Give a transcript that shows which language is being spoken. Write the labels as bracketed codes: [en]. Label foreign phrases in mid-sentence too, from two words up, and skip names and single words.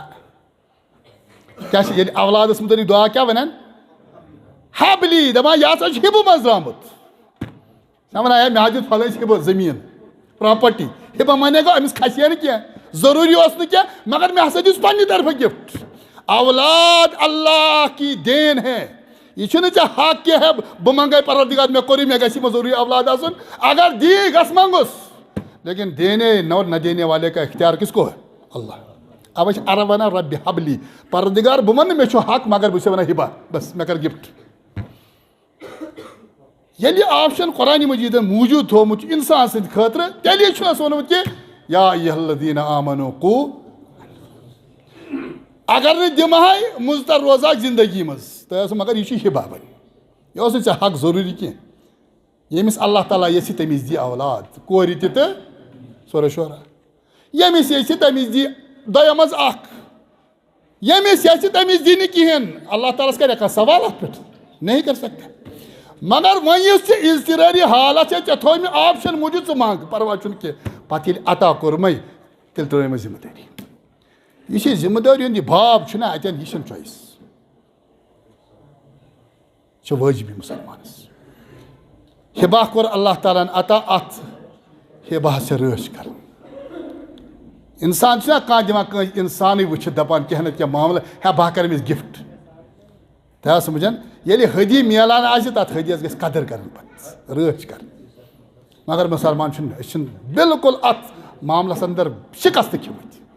[ks] کیٛاہ چھِ ییٚلہِ اولادس متعلق دعا کیٛاہ ونان حبلی دپان یہ ہسا چھُ ہِبہٕ منٛز درٛامُت نہ ونان ہے مےٚ حظ دیُت پھلٲنۍ ہِبہٕ زٔمیٖن پراپرٹی ہِبہٕ مانے گوٚو أمِس کھسہِ ہے نہٕ کینٛہہ ضروٗری اوس نہٕ کینٛہہ مگر مےٚ ہسا دِژ پننہِ طرفہٕ گفٹ [ur] اولاد اللہ کی دین ہے [ks] یہ چھُنہٕ ژےٚ حق کینٛہہ ہے بہٕ منگے پروردگار مےٚ کوٚرُے مےٚ گژھِ یِمن ضروٗری اولاد آسُن اگر دی گژھ منگُس [ur] لیکن دینے نہ دینے والے کا اختیار کس کو ہے [ks] اللہ اوے چھِ عرب ونان [ar] ربِ حبلی [ks] پروردگار بہٕ وَنہٕ مےٚ چھُ حق مگر بہٕ چھُسے ونان ہِبا بس مےٚ کر گفٹ ییٚلہِ یہِ آپشن قرآنِ مجیدن موٗجوٗد تھوٚومُت چھُ انسان سٕنٛدِ خٲطرٕ تیٚلی چھُ اَسہِ ووٚنمُت کہِ [ar] یا ایُہا الذیٖنَ آمنوٗ قوٗ [ks] اگر نہٕ دِمہے مُضطر روزہاکھ زندگی منٛز تۄہہِ اوسوٕ مگر یہِ چھُ ہِبا وۄنۍ یہِ اوس نہٕ ژےٚ حق ضروٗری کینٛہہ ییٚمِس اللہ تعالیٰ یژھِ تٔمِس دی اولاد کورِ تہِ تہٕ سورہ شورہ ییٚمِس یژھِ تٔمِس دی دۄیو منٛز اکھ ییٚمِس یژھِ تٔمِس دی نہٕ کِہیٖنۍ اللہ تعالیٰ کرِ کانٛہہ سوال اتھ پٮ۪ٹھ [ur] نہیں کر سکتا [ks] مگر وۄنۍ یُس ژےٚ اضطراری حالت چھےٚ ژےٚ تھوٚو مےٚ آپشن موٗجوٗب ژٕ منٛگ پرواے چھُنہٕ کینٛہہ پتہٕ ییٚلہِ عطا کوٚرمَے تیٚلہِ ترٛٲومَے ذمہٕ دٲری یہ چھِ ذمہٕ دٲری ہُنٛد یہِ باب چھُنہ اتٮ۪ن یہِ چھُنہٕ چویس یہِ چھِ وٲجبی مُسلمانس ہِبا کوٚر اللہ تعالیٰ ہن عطا اتھ ہِباہس چھےٚ رٲچھ کرٕنۍ انسان چھُنہ کانٛہہ دِوان کٲنٛسہِ انسانٕے وٕچھِتھ دپان کینٛہہ نتہٕ کینٛہہ معاملہٕ ہے بہٕ ہا کرٕ أمِس گفٹ تہ آو سمجھان ییٚلہِ حدی میلان آسہِ تتھ حدیس گژھِ قدر کرٕنۍ پتہٕ رٲچھ کرٕنۍ مگر مُسلمان چھُنہٕ أسۍ چھِنہٕ بالکل اتھ معاملس اندر شکست کھیٚمٕتۍ